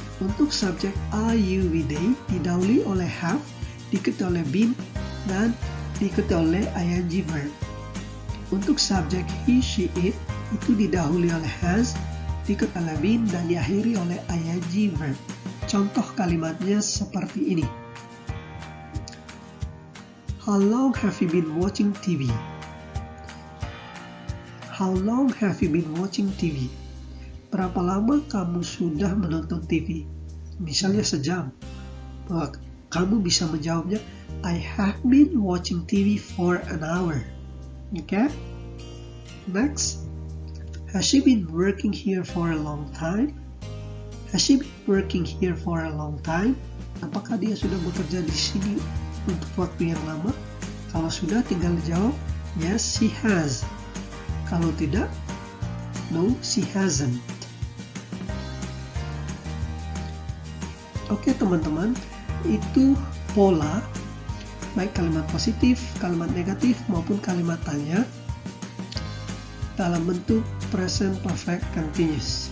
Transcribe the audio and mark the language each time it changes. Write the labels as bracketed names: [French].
[Indonesian] Untuk subjek are, you, we, they didahului oleh have, diikuti oleh been, dan diikuti oleh ing verb. Untuk subjek he, she, it itu didahului oleh has, diikuti oleh been, dan diakhiri oleh ing verb. Contoh kalimatnya seperti ini. [English] How long have you been watching TV? How long have you been watching TV? [Indonesian] Berapa lama kamu sudah menonton TV? Misalnya sejam. Kamu bisa menjawabnya, [English] I have been watching TV for an hour. Okay? Next. Has she been working here for a long time? Has she been working here for a long time? [Indonesian] Apakah dia sudah bekerja di sini untuk waktu yang lama? Kalau sudah, tinggal jawab, [English] yes, she has. [Indonesian] Kalau tidak, [English] no, she hasn't. [Indonesian] Oke teman-teman, itu pola baik kalimat positif, kalimat negatif maupun kalimat tanya dalam bentuk present perfect continuous.